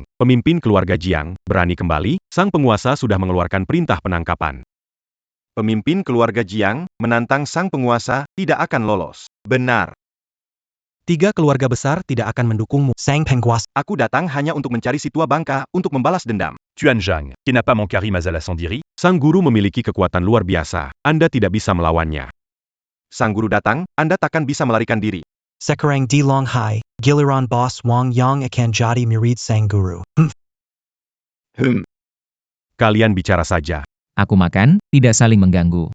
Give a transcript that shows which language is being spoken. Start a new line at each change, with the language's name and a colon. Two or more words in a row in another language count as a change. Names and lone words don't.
Indonesian: Pemimpin keluarga Jiang, berani kembali, sang penguasa sudah mengeluarkan perintah penangkapan. Pemimpin keluarga Jiang, menantang sang penguasa, tidak akan lolos. Benar. 3 keluarga besar tidak akan mendukungmu. Sang Penguasa. Aku datang hanya untuk mencari si tua bangka, untuk membalas dendam. Tuan Zhang, qui n'a pas mon charisme à la Sandiri. Sang guru memiliki kekuatan luar biasa, Anda tidak bisa melawannya. Sang guru datang, Anda takkan bisa melarikan diri. Sekarang di Longhai, giliran Boss Wang yang akan jadi murid Sang Guru. Kalian bicara saja. Aku makan, tidak saling mengganggu.